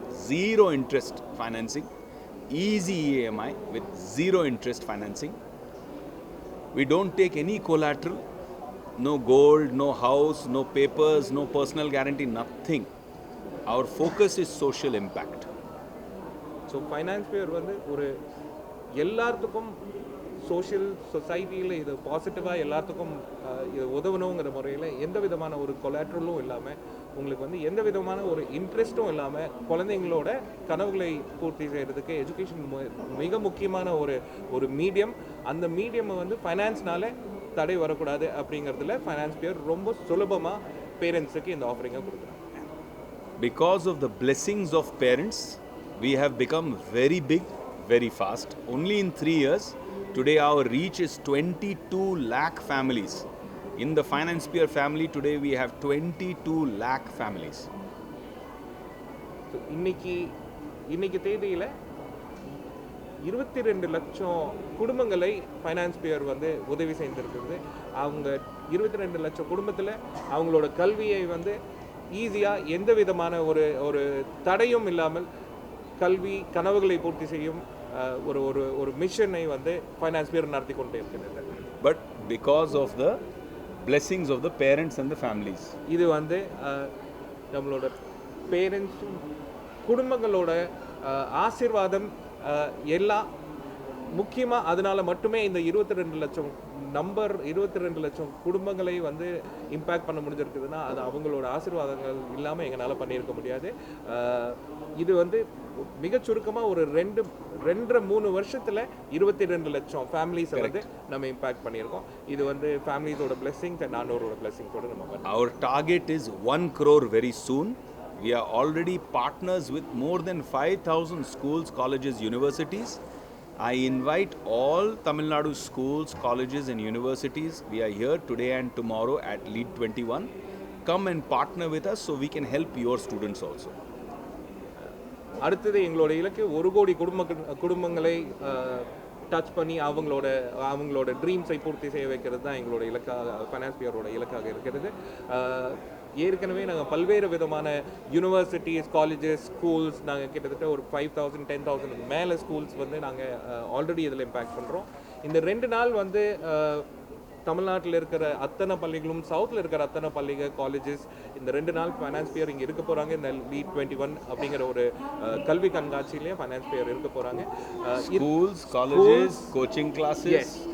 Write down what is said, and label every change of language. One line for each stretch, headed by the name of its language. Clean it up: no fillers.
English: Zero interest financing. Easy EMI with zero interest financing. We don't take any collateral. No gold, no house, no papers, no personal guarantee, nothing. Our focus is social impact.
Tamil: So finance pier வந்து ஒரு எல்லாத்துக்கும் social சொசைட்டியில் இது பாசிட்டிவாக எல்லாத்துக்கும் இது உதவணுங்கிற முறையில் எந்த விதமான ஒரு கொலாட்ரலும் இல்லாமல் உங்களுக்கு வந்து எந்த விதமான ஒரு இன்ட்ரெஸ்ட்டும் இல்லாமல் குழந்தைங்களோட கனவுகளை பூர்த்தி செய்கிறதுக்கு எஜுகேஷன் மிக முக்கியமான ஒரு மீடியம். அந்த மீடியம் வந்து ஃபைனான்ஸ்னால தடை வரக்கூடாது அப்படிங்கிறதுல ஃபைனான்ஸ் பியர் ரொம்ப சுலபமாக பேரண்ட்ஸுக்கு இந்த ஆஃபரிங்கை கொடுக்குறாங்க.
English: Because of the blessings of parents, we have become very big, very fast. Only in 3 years, today our reach is 22 lakh families. In the Finance Peer family, today we have 22 lakh families.
Tamil: So இன்னைக்கு தேதியில் 22 லட்சம் குடும்பங்களை finance pier வந்து உதவி செய்திருக்கிறது. அவங்க 22 லட்சம் குடும்பத்தில் அவங்களோட கல்வியை வந்து ஈஸியாக எந்த விதமான ஒரு தடையும் இல்லாமல் கல்வி கனவுகளை பூர்த்தி செய்யும் ஒரு மிஷனை வந்து ஃபைனான்ஸ் பியர் நடத்தி கொண்டே இருக்கிறது.
English: But because of the blessings of the parents and the families.
Tamil: இது வந்து நம்மளோட பேரண்ட்ஸும் குடும்பங்களோட ஆசீர்வாதம் எல்லாம் முக்கியமாக அதனால மட்டுமே இந்த 22 லட்சம் 22 லட்சம் குடும்பங்களை வந்து இம்பேக்ட் பண்ண முடிஞ்சிருக்குதுன்னா அது அவங்களோட ஆசீர்வாதங்கள் இல்லாமல் எங்களால் பண்ணியிருக்க முடியாது. இது வந்து மிக சுருக்கமாக ஒரு 2-3 வருஷத்தில் 22 லட்சம் ஃபேமிலிஸை வந்து நம்ம இம்பேக்ட் பண்ணியிருக்கோம். இது வந்து ஃபேமிலிஸோட பிளெஸிங்ஸ் அண்ட் ஆண்டவரோட பிளெஸிங்ஸோட நம்ம
English: Our target is 1 crore very soon. We are already partners with more than 5,000 schools, colleges, universities. I invite all Tamil Nadu schools, colleges and universities. We are here today and tomorrow at Lead 21. Come and partner with us so we can help your students also.
Tamil: அடுத்தது எங்களோட இலக்கு 1 கோடி குடும்பங்களை touch பண்ணி அவங்களோட ட்ரீம்ஸை பூர்த்தி செய்ய வைக்கிறது தான் எங்களோட இலக்காக ஃபைனான்ஸ் பியரோட இலக்காக இருக்கிறது. ஏற்கனவே நாங்கள் பல்வேறு விதமான யூனிவர்சிட்டிஸ், காலேஜஸ், ஸ்கூல்ஸ் நாங்கள் கிட்டத்தட்ட ஒரு 5,000 10,000 மேலே ஸ்கூல்ஸ் வந்து நாங்கள் ஆல்ரெடி இதில் இம்பேக்ட் பண்ணுறோம். இந்த 2 நாள் வந்து தமிழ்நாட்டில் இருக்கிற அத்தனை பள்ளிகளும் சவுத்தில் இருக்கிற அத்தனை பள்ளிகள் காலேஜஸ் இந்த 2 நாள் ஃபைனான்ஸ் ஃபேர் இங்கே இருக்க போகிறாங்க. இந்த லீட் 21 அப்படிங்கிற ஒரு கல்வி கண்காட்சியிலேயே ஃபைனான்ஸ் ஃபேர் இருக்க போகிறாங்க.
English: Schools, colleges, coaching classes.